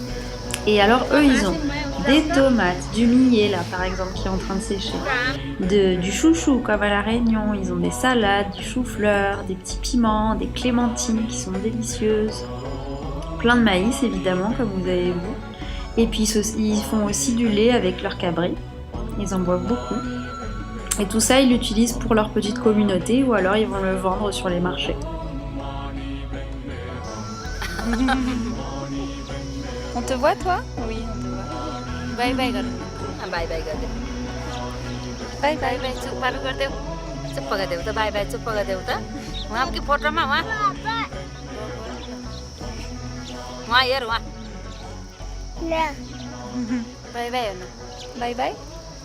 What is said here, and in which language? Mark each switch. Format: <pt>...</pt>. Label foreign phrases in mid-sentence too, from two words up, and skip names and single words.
<fr>Et alors eux, ils ont des tomates, du millet là par exemple qui est en train de sécher, du chouchou comme à la Réunion, ils ont des salades, du chou-fleur, des petits piments, des clémentines qui sont délicieuses, plein de maïs évidemment comme vous avez vu, et puis ils font aussi du lait avec leur cabri, ils en boivent beaucoup, et tout ça ils l'utilisent pour leur petite communauté ou alors ils vont le vendre sur les marchés. On te voit toi? Oui, on te voit.</fr> <en>Bye bye</en> <ne>कर</ne> <en>bye bye</en> <ne>गरिदेऊ Bye बाई bye. बाई चुप पार गरिदेऊ चुप्प गरिदेऊ त</ne> <en>bye bye</en> <ne>चुप्प गरिदेऊ त उहाँ कि फोटोमा उहाँ उहाँ हेर उहाँ Là.</ne> <en>bye bye</en> <ne>हेर्नु</ne> <en>Bye bye.</en>